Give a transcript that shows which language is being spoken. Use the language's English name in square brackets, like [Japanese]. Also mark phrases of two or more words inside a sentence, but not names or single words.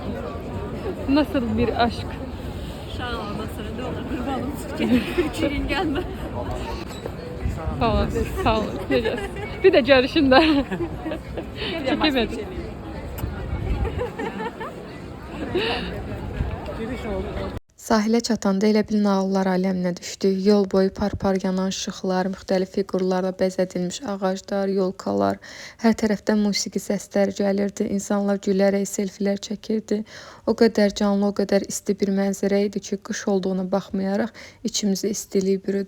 [Turkish] Nasıl bir aşk? Uşağın ondan sonra ne olur kurbanım iki gün gelme. Sağ olun, sağ olun. Bir de görüşün de. Çekemedim. [Azerbaijani] Sahilə çatanda elə bil nağıllar aləminə düşdük. Yol boyu par-par yanan işıqlar, müxtəlif fiqurlarla bəzədilmiş ağaclar, yolkalar, hər tərəfdən musiqi səsləri gəlirdi. İnsanlar gülərək selfilər çəkirdi. O qədər canlı, o qədər isti bir mənzərə idi ki, qış olduğuna baxmayaraq içimizi istilik bürüdü.